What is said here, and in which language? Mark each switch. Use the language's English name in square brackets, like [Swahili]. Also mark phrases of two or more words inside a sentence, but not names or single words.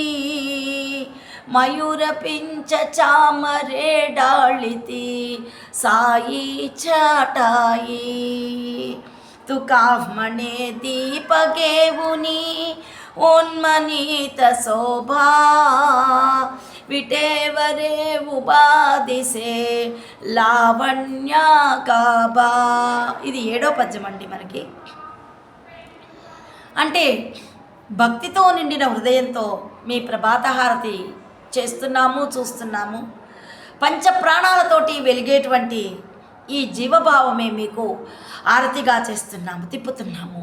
[Marathi] मयूर पिंच चामरे डाळिती साई छटाई तुका म्हणे दीप घेऊनी उन्मनीत शोभा विटेवरे उभा दिसे लावण्य काबा. [Telugu] ఇది 7వ పద్యం అండి. మనకి అంటే భక్తితో నిండిన హృదయంతో మీ ప్రభాతహారతి చేస్తున్నాము, చూస్తున్నాము. పంచ ప్రాణాలతోటి వెలిగేటువంటి ఈ జీవభావమే మీకు ఆరతిగా చేస్తున్నాము, తిప్పుతున్నాము.